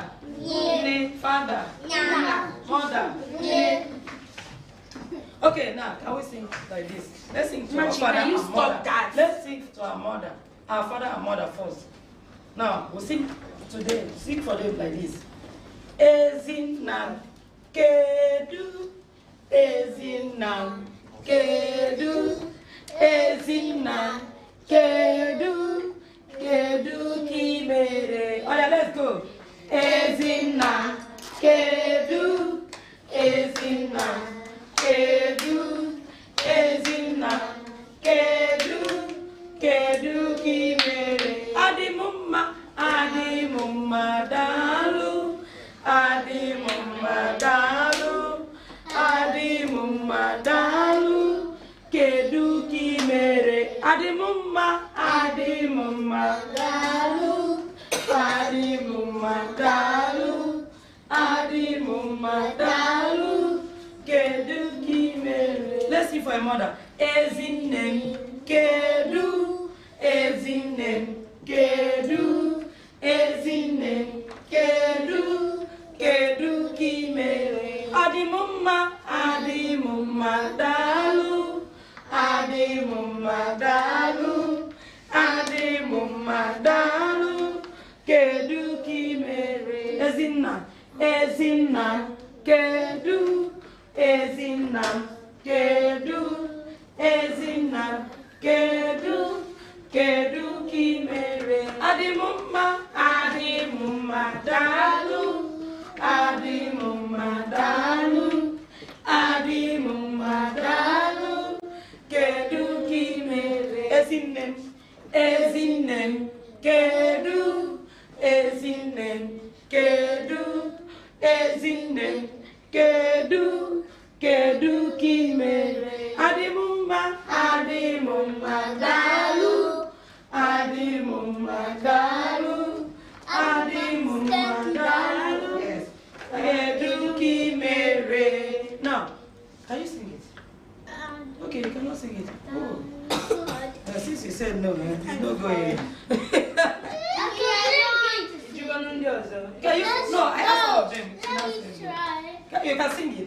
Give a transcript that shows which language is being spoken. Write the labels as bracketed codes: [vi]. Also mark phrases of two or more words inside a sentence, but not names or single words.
[en] Father. Mother. Okay, now can we sing like this? Let's sing to our father can you and stop mother. that? Let's sing to our mother, our father and mother first. Now we'll sing today. Sing for them like this. [ig] Ezinna kedu, Ezinna kedu, Ezinna kedu, kedu kimere. [en] Oh yeah, let's go. [ig] Ezinna kedu, Ezinna kedu, Ezinna kedu, kedu kimere. Adimumma, adimumma dalu, adimumma dalu, adimumma dalu, kedu kimere. Adimumma, adimumma dalu, adimumma dalu, adimumma dalu, kedu kimere. [en] Let's sing for a mother. [ig] Ezinem, kedu, ezinem, kedu, ezinem, kedu, kedu kimere. Adimumma, adimumma dalu, adimumma dalu, adimumma dalu, kedu kimere. Ezinna, ezinna, kedu, ezinna, kedu, ezinna, kedu, kedu kimere. Adimumma, adimumma dalu, adimumma dalu, adimumma dalu, kedu kimere. Ezinem, ezinem, kedu, ezinem, kedu, ezinem, kedu, kedu kimere. Adimumma, adimumma dalu, adimumma dalu, adimumma dalu, yes, kedu kimere. [en] Now, can you sing it? Okay, you cannot sing it. Oh. Since you said no, it's not going. Can you? No, I asked all of them. You can sing it.